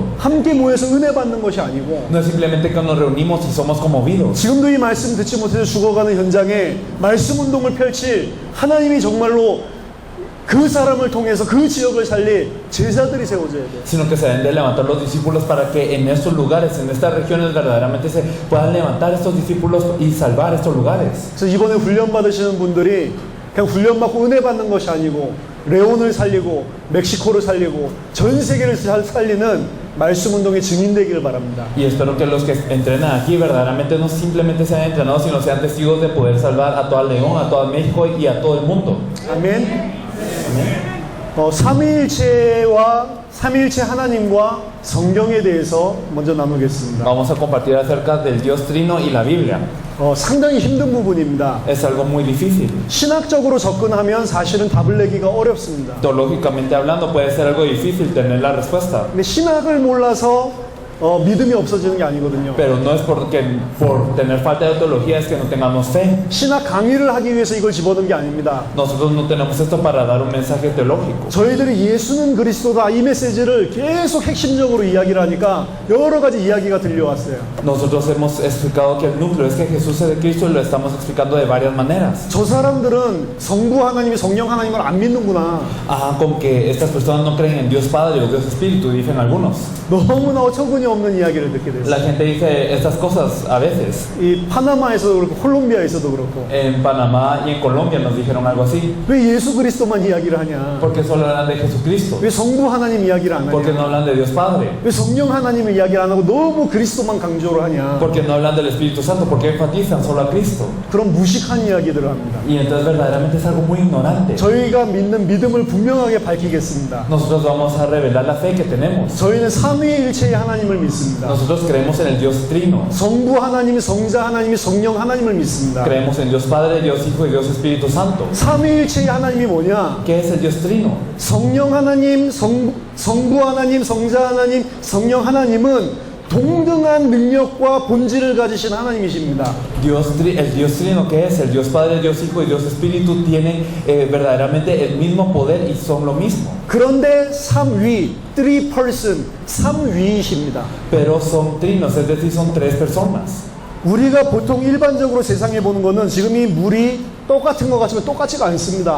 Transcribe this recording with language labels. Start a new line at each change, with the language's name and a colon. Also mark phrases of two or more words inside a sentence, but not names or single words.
Korean: 함께 모여서 은혜 받는 것이 아니고
Spanish: No es simplemente que nos reunimos y somos conmovidos.
Korean: 지금도 이 말씀 듣지 못해서 죽어가는 현장에 말씀 운동을 펼칠 하나님이 정말로 그 사람을 통해서 그 지역을 살릴 제자들이 세워져야 돼요.
Spanish: Sino que se deben de levantar los discípulos para que en estos lugares, en estas regiones verdaderamente se puedan levantar estos discípulos y salvar estos lugares.
Korean: 그래서 이번에 훈련 받으시는 분들이 그냥 훈련 받고 은혜 받는 것이 아니고 레온을 살리고 멕시코를 살리고 전 세계를 살리는 말씀 운동의 증인되기를 바랍니다.
Spanish: Y espero que los que entrenan aquí verdaderamente no simplemente sean entrenados, sino sean testigos de poder salvar a toda León, a todo México y a todo el mundo.
Korean: 아멘. 삼위일체 하나님과 성경에 대해서 먼저 나누겠습니다.
Spanish: Vamos a compartir acerca del Dios Trino y la Biblia.
Korean: 상당히 힘든 부분입니다.
Spanish: Es algo muy difícil.
Korean: 신학적으로 접근하면 사실은 답을 내기가 어렵습니다.
Spanish: Teológicamente hablando puede ser algo difícil tener la respuesta.
Korean: 근데 신학을 몰라서 믿음이 없어지는 게 아니거든요.
Spanish: Pero no es porque por tener falta de teología es que no tengamos fe.
Korean: 신학 강의를 하기 위해서 이걸 집어넣은 게 아닙니다.
Spanish: Nosotros no tenemos esto para dar un mensaje teológico.
Korean: 저희들이 예수는 그리스도다 이 메시지를 계속 핵심적으로 이야기를 하니까 여러 가지 이야기가 들려왔어요.
Spanish: Nosotros hemos explicado que el núcleo es que Jesús es de Cristo y lo estamos explicando de varias maneras.
Korean: 저 사람들은 성부 하나님이 성령 하나님을 안 믿는구나.
Spanish: Ah, como que estas personas no creen en Dios Padre o Dios Espíritu, dicen algunos.
Korean: 너무나 어처구니 없는 이야기를 듣게 됐어요.
Spanish: La gente dice estas cosas a veces.
Korean: 이 파나마에서도 그렇고 콜롬비아에서도 그렇고
Spanish: En Panamá y en Colombia nos dijeron algo así.
Korean: 왜 예수 그리스도만 이야기를 하냐?
Spanish: ¿Por qué solo hablan de Jesucristo?
Korean: 왜 성부 하나님 이야기를 안
Spanish: ¿Por qué no
Korean: 하냐?
Spanish: hablan de Dios Padre?
Korean: 왜 성령 하나님을 이야기를 안 하고 너무 그리스도만 강조를 하냐?
Spanish: ¿Por qué no hablan del Espíritu Santo? ¿Por qué enfatizan solo a Cristo?
Korean: 그런 무식한 이야기들을 합니다.
Spanish: Y entonces verdaderamente es algo muy ignorante.
Korean: 저희가 믿는 믿음을 분명하게 밝히겠습니다.
Spanish: Nosotros vamos a revelar la fe que tenemos.
Korean: 저희는 삼위일체의 하나님을 믿습니다.
Spanish: Nosotros creemos en el Dios Trino.
Korean: 성부 하나님이 성자 하나님이 성령 하나님을 믿습니다.
Spanish: Creemos en Dios Padre, Dios Hijo y Dios Espíritu Santo.
Korean: 삼위일체의 하나님이 뭐냐?
Spanish: ¿Qué es el Dios Trino?
Korean: 성령 하나님, 성부 하나님, 성자 하나님, 성령 하나님은 동등한 능력과 본질을 가지신 하나님이십니다.
Spanish: El Dios Trino, ¿qué es? El Dios Padre, Dios Hijo y Dios Espíritu tienen verdaderamente el mismo poder y son lo mismo.
Korean: 그런데 삼위,
English: three person,
Korean: 삼위이십니다.
Spanish: Pero son trinos, es decir, son tres personas.
Korean: 우리가 보통 일반적으로 세상에 보는 거는 지금 이 물이 똑같은 것 같지만 똑같지가 않습니다.